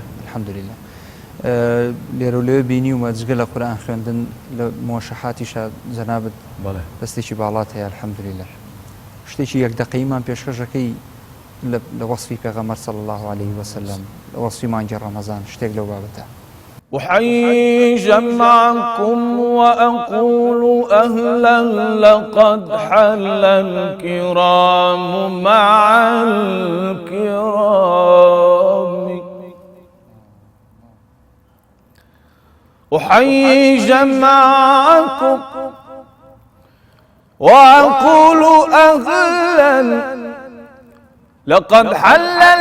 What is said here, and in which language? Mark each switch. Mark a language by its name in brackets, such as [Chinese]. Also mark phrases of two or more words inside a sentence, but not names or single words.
[Central Kurdish] الحەمدولillah لێرە و لێوە بینیومە جگە لە قورئان خوێندن لە مۆشەحاتیشە جەنابەت بەڵێ دەستێکی باڵات هەیە الحەمدولillah شتێکی یەک دقەیمان پێشکەشەکەی لە وەصفی پێغەمبەر [Arabic] صلی الله عليه وسلم [Central Kurdish] لە وەصفی مانگی ڕەمەزان شتێک لەو بابەتە [Arabic] أحيي جمعكم وأقول أهلا لقد حل الكرام مع الكرام أحيي جمعكم وأقول أهلا لقد حل